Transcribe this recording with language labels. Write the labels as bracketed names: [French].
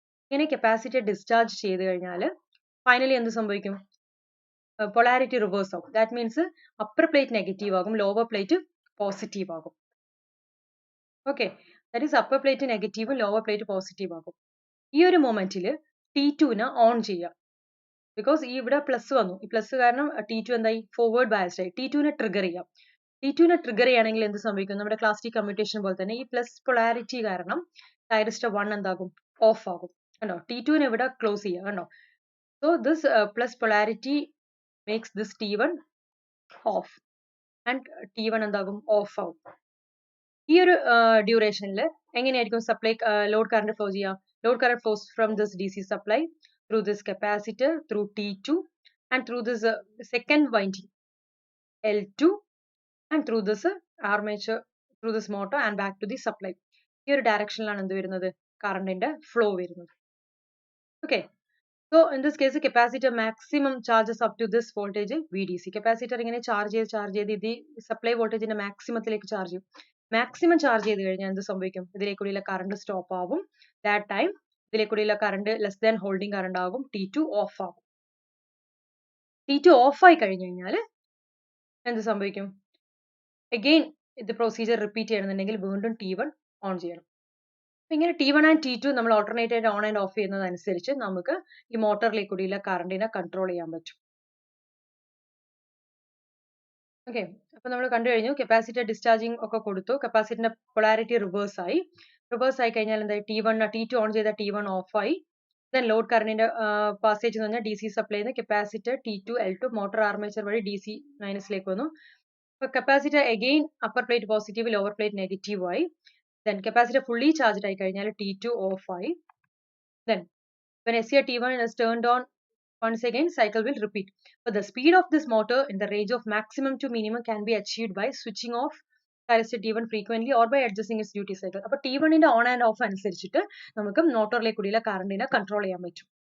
[Malayalam] ഇങ്ങനെ capacitor discharge ചെയ്ത് കഴിഞ്ഞാൽ ഫൈനലി എന്ത് സംഭവിക്കും? പൊളാരിറ്റി റിവേഴ്സ് ആകും. That means upper plate negative ആകും, ലോവർ പ്ലേറ്റ് പോസിറ്റീവ് ആകും. Okay, that is upper plate നെഗറ്റീവും ലോവർ പ്ലേറ്റ് പോസിറ്റീവ് ആകും. ഈ ഒരു മൊമെന്റിൽ T2 ഓൺ ചെയ്യാം. ബിക്കോസ് ഈ ഇവിടെ പ്ലസ് വന്നു, ഈ പ്ലസ് കാരണം T2 എന്തായി? ഫോർവേഡ് ബയസ്ഡ് ആയി. T2 ട്രിഗർ ചെയ്യാം. T2 നെ ട്രിഗർ ചെയ്യണമെങ്കിൽ എന്ത് സംഭവിക്കും? നമ്മുടെ ക്ലാസ് ടി കമ്മ്യൂട്ടേഷൻ പോലെ തന്നെ ഈ പ്ലസ് പൊളാരിറ്റി കാരണം തൈറിസ്റ്റർ 1 എന്താകും? ഓഫ് ആകും. കണ്ടോ? T2 നെ ഇവിടെ ക്ലോസ് ചെയ്യുക. കണ്ടോ? [English] So this plus polarity makes this T1 off and T1 [Malayalam] എന്താകും? ഓഫ് ആവും. ഈ ഒരു ഡ്യൂറേഷനിൽ എങ്ങനെയായിരിക്കും സപ്ലൈ ലോഡ് കറണ്ട് ഫ്ലോ ചെയ്യുക? [English] Load current flows from this DC supply through this capacitor, through T2 and through this second winding L2 and through this armature, through this motor and back to the supply. [Malayalam] ഈ ഒരു ഡയറക്ഷനിലാണ് എന്ത് വരുന്നത്? കറണ്ടിന്റെ flow വരുന്നത്. Okay. [English] So in this case, capacitor maximum charges up to this voltage VDC. [Malayalam] Capacitor ഇങ്ങനെ charge ചെയ്ത് ഇത് supply വോൾട്ടേജിന്റെ മാക്സിമത്തിലേക്ക് ചാർജ് ചെയ്യും. മാക്സിമം ചാർജ് ചെയ്ത് കഴിഞ്ഞാൽ എന്ത് സംഭവിക്കും? ഇതിലേക്കൂടിയുള്ള കറണ്ട് സ്റ്റോപ്പ് ആവും. That time ഇതിലേക്കൂടിയുള്ള current less than holding current ആകും. T2 ഓഫ് ആകും. T2 ഓഫ് ആയി കഴിഞ്ഞു കഴിഞ്ഞാൽ എന്ത് സംഭവിക്കും? അഗെയിൻ ഇത് പ്രൊസീജിയർ റിപ്പീറ്റ് ചെയ്യണമെന്നുണ്ടെങ്കിൽ വീണ്ടും T1 ഓൺ ചെയ്യണം. ഇങ്ങനെ T1 ആൻഡ് T2 നമ്മൾ ഓൾട്ടർനേറ്റ് ആയിട്ട് ഓൺ ആൻഡ് ഓഫ് ചെയ്യുന്നതനുസരിച്ച് നമുക്ക് ഈ മോട്ടറിലേക്ക് കൂടിയുള്ള കറണ്ടിനെ കൺട്രോൾ ചെയ്യാൻ പറ്റും. ഓക്കെ, അപ്പൊ നമ്മൾ കണ്ടു കഴിഞ്ഞു കപ്പാസിറ്റർ ഡിസ്ചാർജിങ് ഒക്കെ കൊടുത്തു. കപ്പാസിറ്ററിന്റെ പൊളാരിറ്റി റിവേഴ്സ് ആയി കഴിഞ്ഞാൽ എന്തായി? T2 ഓൺ ചെയ്ത T1 ഓഫ് ആയി. ദെൻ ലോഡ് കറണ്ടിന്റെ പാസേജ് എന്ന് പറഞ്ഞാൽ DC supply capacitor T2 L2 motor armature വഴി DC മൈനസിലേക്ക് വന്നു. അപ്പൊ capacitor again upper plate positive lower plate negative ആയി. [English] Then capacitor fully charged [Malayalam] ആയി കഴിഞ്ഞാൽ [English] T2 off [Malayalam] ആയി. [English] Then when SCR T1 is turned on once again, cycle will repeat. But the speed of this motor in the range of maximum to minimum can be achieved by switching off thyristor T1 frequently or by adjusting its duty cycle. [Malayalam] അപ്പോൾ T1 ന്റെ on and of അനുസരിച്ചിട്ട് നമുക്ക് മോട്ടോറിലേക്ക് കൂടിയുള്ള കറണ്ടിനെ control ചെയ്യാൻ പറ്റും.